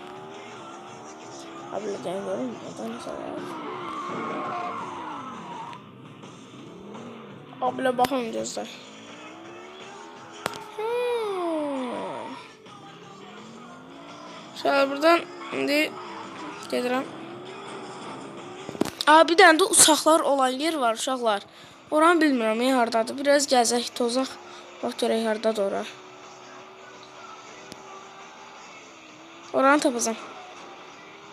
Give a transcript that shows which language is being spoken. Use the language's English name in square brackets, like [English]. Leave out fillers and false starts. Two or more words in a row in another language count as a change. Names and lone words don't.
[Turkish] Abi gel görün. Orada nasıl var? Abla bakın gözler. [Azerbaijani] Şöyle buradan indi gedirəm. Bir dənə də uşaqlar olan yer var uşaqlar. Oranı bilmirəm hardadır. Biraz gəzək, tozaq. Bax görək hardadır ora. Oranı tapacağım.